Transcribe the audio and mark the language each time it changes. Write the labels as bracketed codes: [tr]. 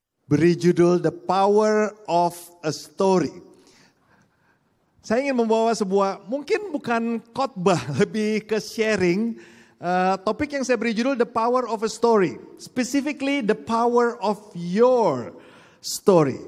[id] beri judul The Power of a Story. Saya ingin membawa sebuah, mungkin bukan khotbah, lebih ke sharing. Topik yang saya beri judul The Power of a Story. [en] Specifically the power of your story.